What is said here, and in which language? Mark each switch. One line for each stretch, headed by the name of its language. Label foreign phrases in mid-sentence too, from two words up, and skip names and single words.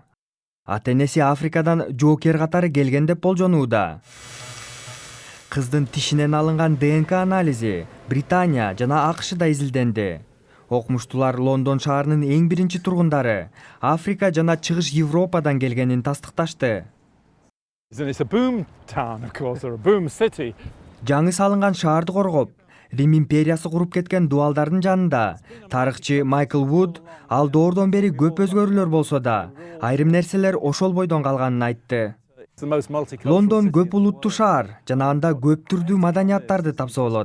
Kyrgyz: Ата-энеси Африкадан жоокер катары келген деп болжонууда. Кыздын тишинен алынган ДНК анализи Британия жана АКШда изилденди. Окумуштуулар Лондон шаарынын эң биринчи тургундары Африка жана чыгыш Европадан келгенин тастыкташты.
English: It's a boom town, of course, or a boom city.
Kyrgyz: Жаңы салынган шаарды коргоп, Рим империясы куруп кеткен дуалдардын жанында тарыхчы Майкл Вуд ал доордон бери көп өзгөрүүлөр болсо да, айрым нерселер ошол бойдон калганын айтты. Лондон көп улуттуу шаар жана анда көп түрдүү маданияттарды тапса болот.